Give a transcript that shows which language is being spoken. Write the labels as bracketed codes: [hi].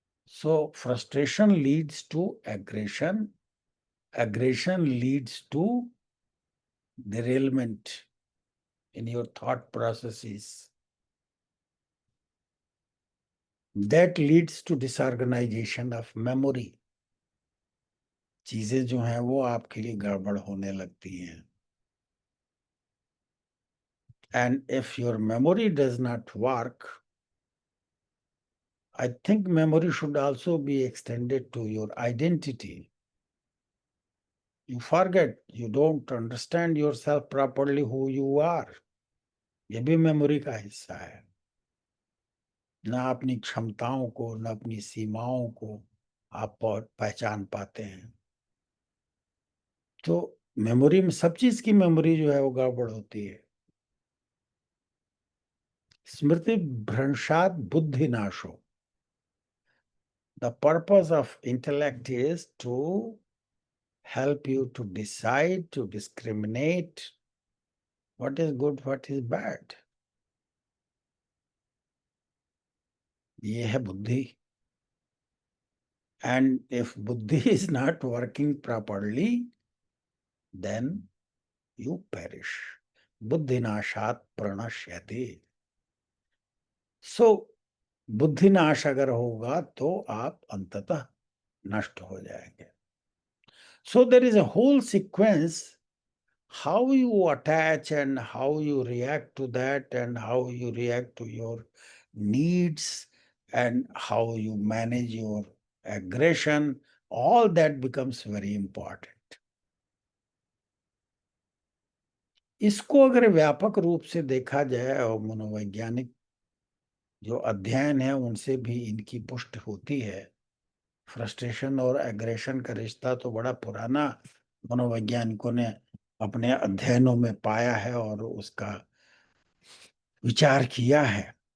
[en] So frustration leads to aggression. Aggression leads to derailment in your thought processes. That leads to disorganization of memory. [hi] चीजें जो हैं वो आपके लिए गड़बड़ होने लगती हैं। [en] And if your memory does not work, I think memory should also be extended to your identity. You forget, you don't understand yourself properly who you are. [hi] ये भी मेमोरी का हिस्सा है। ना अपनी क्षमताओं को, ना अपनी सीमाओं को आप पहचान पाते हैं। तो मेमोरी में सब चीज की मेमोरी जो है वो गड़बड़ होती है। [sa] स्मृति भ्रंशात बुद्धि नाशो। [en] The purpose of intellect is to help you to decide, to discriminate what is good, what is bad. [hi] ये है बुद्धि। [en] And if buddhi is not working properly, then you perish. [sa] बुद्धिनाशात प्रणश्यति। [hi] So बुद्धिनाश अगर होगा तो आप अंततः नष्ट हो जाएंगे। [en] So there is a whole sequence, how you attach and how you react to that and how you react to your needs and how you manage your aggression, all that becomes very important. [hi] इसको अगर व्यापक रूप से देखा जाए और मनोवैज्ञानिक जो अध्ययन है उनसे भी इनकी पुष्टि होती है। फ्रस्ट्रेशन और एग्रेशन का रिश्ता तो बड़ा पुराना मनोवैज्ञानिकों ने अपने अध्ययनों में पाया है और उसका विचार किया है।